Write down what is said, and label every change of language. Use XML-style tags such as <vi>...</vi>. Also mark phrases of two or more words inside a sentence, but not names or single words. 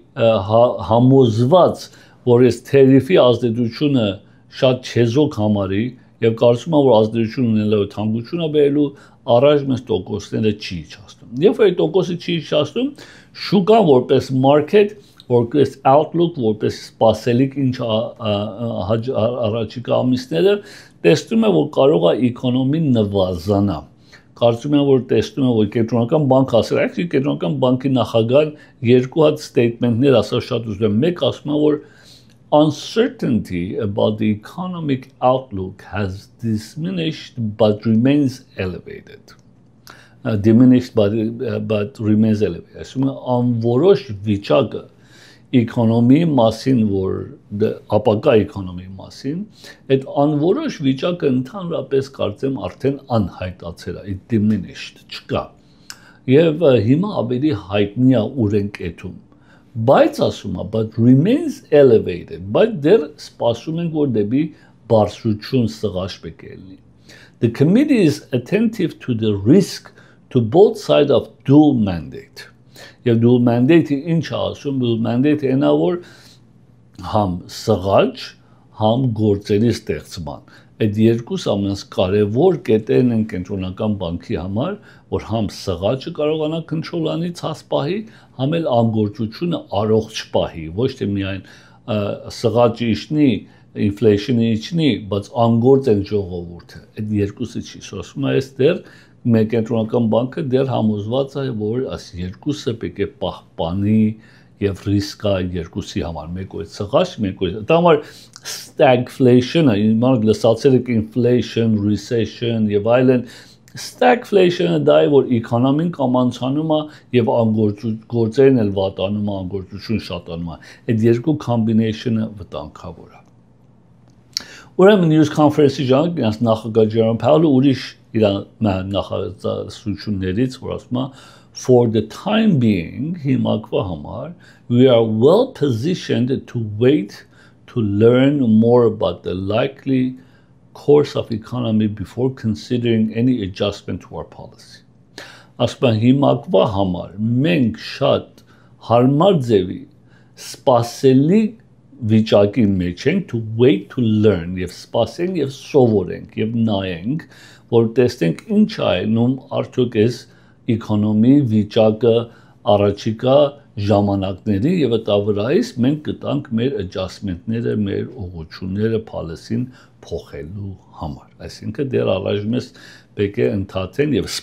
<hy>համոզված, որ այս թերիֆի ազդեցությունը շատ չեզոք համարի եւ կարծում եմ, որ ազդեցություն ունենալու թանկությունը բերելու առաջ մեզ տոկոսները չի իջացնում։ Երբ որ տոկոսը չի իջացնում, շուկան որպես market, որպես outlook, որպես սպասելիք ինչ առաջիկա ամիսները, տեսնում է, որ կարող է էկոնոմին նվազանա։ Կարծում եմ, որ տեսնում է, որ կենտրոնական բանկը ասել է, կենտրոնական բանկի նախագահն երկու հատ statement-ներ ասա շատ ուզում եմ, մեկ ասում է, որ</hy> <en>uncertainty about the economic outlook has diminished but remains elevated. Diminished but remains elevated.</en> <hy>Այսինքն անորոշ վիճակը էկոնոմիի մասին, որ ապակա էկոնոմիի մասին, այդ անորոշ վիճակը ընդհանրապես կարծեմ արդեն անհայտացել է, diminished չկա։ Եվ հիմա ավելի հայտնի է ուր են կեթում։ Բայց ասում է,</hy> <en>but remains elevated,</en> <hy>բայց դեռ սպասում ենք, որ դեպի բարձրություն սղաճ պետք է լինի։</hy> <en>The committee is attentive to the risk to both sides of dual mandate.</en> <hy>Եվ</hy> <en>dual mandate-ը</en> <hy>ինչ է ասում,</hy> <en>dual mandate-ը</en> <hy>այնա, որ համ սղաճ, համ գործերի ստեղծման։ Այդ երկուս ամենակարևոր կետերն են կենտրոնական բանկի համար, որ համ սղաճը կարողանա կոնտրոլ անի ցած պահի, համ էլ անգործությունը առողջ պահի, ոչ թե միայն սղաճը իջնի, ինֆլեյշնը իջնի, բայց անգործ են ժողովուրդը։ Այդ երկուսը չի, ասում է, այստեղ մեր կենտրոնական բանկը դեռ համոզված է, որ այս երկուսը պետք է պահպանի եւ ռիսկա երկուսի համար, մեկ օր սղաճ, մեկ օր։ Դա համար stagflation-ը, իմանալ լսացել եք</hy> <en>inflation, recession</en> <hy>եւ այլն, stagflation-ը դա է, որ էկոնոմին կամանցանում է եւ անգործերն էլ վատանում է, անգործություն շատանում է։ Այդ երկու combination-ը վտանգավոր է։ Ուրեմն</hy> <en>news conference-ի</en> <hy>ժամանակ նախագահ Ջերոմ Փաուելը ուրիշ իր նախաձեռնություններից, որ ասում է</hy> <en>for the time being,</en> <hy>հիմակվա համար,</hy> <en>we are well positioned to wait to learn more about the likely course of economy before considering any adjustment to our policy.</en> <hy>Ասում հիմակվա համար մենք շատ հարմար ձևի սպասելի վիճակի մեջ ենք</hy> <en>to wait to learn</en> <hy>եւ սպասենք եւ սովորենք եւ նայենք, որ տեսնենք ինչ է անում արդյոք այս էկոնոմի վիճակը առաջիկա ժամանակների եւ այդ վրայից մենք կտանք մեր adjustment-ները, մեր ուղղությունները policy-ին փոխելու համար։ Այսինքն դեռ առաջ մեզ պետք է ընդհատեն եւ</hy>